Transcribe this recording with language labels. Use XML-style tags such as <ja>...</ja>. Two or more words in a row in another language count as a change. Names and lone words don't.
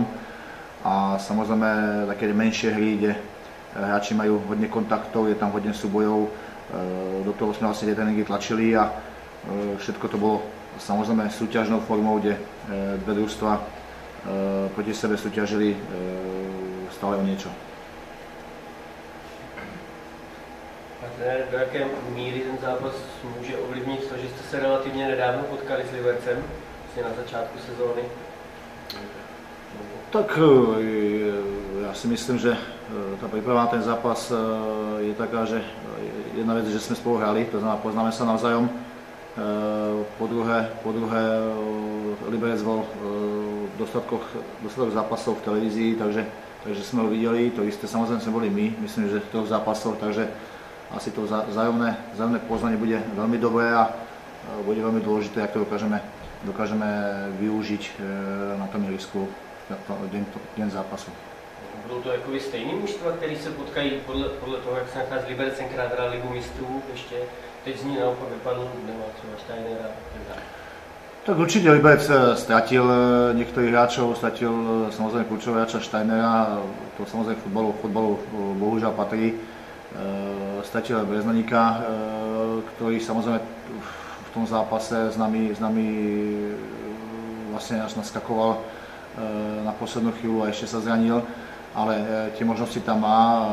<sk>A samozrejme také menšie hry, kde hráči majú hodne kontaktov, je tam hodne súbojov, do toho sme vlastne tie tréningy tlačili a všetko to bolo samozrejme súťažnou formou, kde dve družstva proti sebe súťažili stále o niečo.</sk> <cs>A trenér, do jaké míry ten zápas může ovlivnit to, že jste se relativně nedávno potkali s Libercem, vlastně na začátku sezóny?</cs> <sk>Tak ja si myslím, že tá príprava na ten zápas je taká, že jedna vec, že sme spolu hrali, to znamená poznáme sa navzájom. Po druhé Liberec bol dostatok zápasov v televízii, takže sme ho videli, to isté samozrejme sme boli my, myslím, že v těch zápasoch, takže asi to vzájomné poznanie bude veľmi dobré a bude veľmi dôležité, jak to dokážeme využiť na tom ihrisku den zápasu.</sk> <cs>Budou to jakoby stejný mužstva, který se potkají podle toho, jak se nachází Liberec, tenkrát hra Ligu mistrů, ještě teď z ní naopak vypadl, nemá třeba Steinera a tak dále.</cs> <sk>Tak určite Liberec stratil niektorých hráčov, stratil samozrejme kľúčového hráča Steinera, to samozrejme futbalu bohužiaľ patrí. Stratil Breznaníka, ktorý samozrejme v tom zápase s nami vlastne až naskakoval na poslednú chvíľu a ešte sa zranil, ale tie možnosti tam má.</sk>